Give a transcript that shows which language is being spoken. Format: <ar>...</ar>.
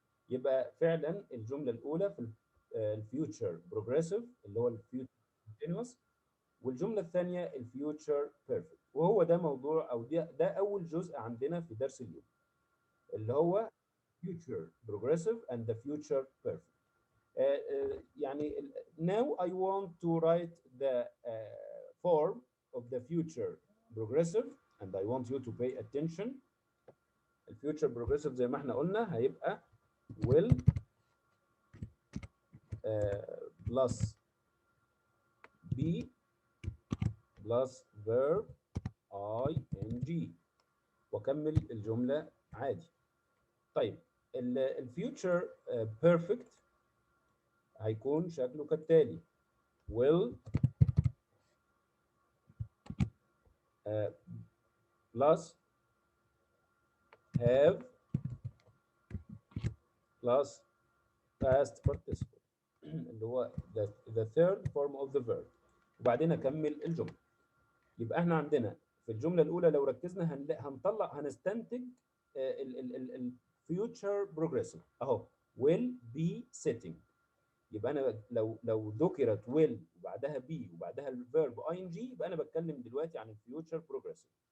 <ar>يبقى فعلا الجمله الاولى في الفيوتشر بروجريسيف اللي هو الفيوتشر كونتينوس، والجمله الثانيه الفيوتشر بيرفكت. وهو ده موضوع او ده اول جزء عندنا في درس اليوم اللي هو</ar> <en>future progressive and the future perfect.</en> <ar>يعني</ar> <en>now I want to write the form of the future progressive and I want you to pay attention.</en> <ar>الفيوتشر بروجريسيف زي ما احنا قلنا هيبقى</ar> <en>will plus be plus verb ing</en> <ar>واكمل الجمله عادي. طيب الفيوتشر بيرفكت هيكون شكله كالتالي: will plus have plus past participle اللي هو</ar> <en>the third form of the verb،</en> <ar>وبعدين اكمل الجمله. يبقى احنا عندنا في الجمله الاولى لو ركزنا هنستنتج الفيوتشر بروجريسيف اهو will be sitting. يبقى انا لو ذكرت will وبعدها be وبعدها الفيرب ing يبقى انا بتكلم دلوقتي عن الفيوتشر بروجريسيف.</ar>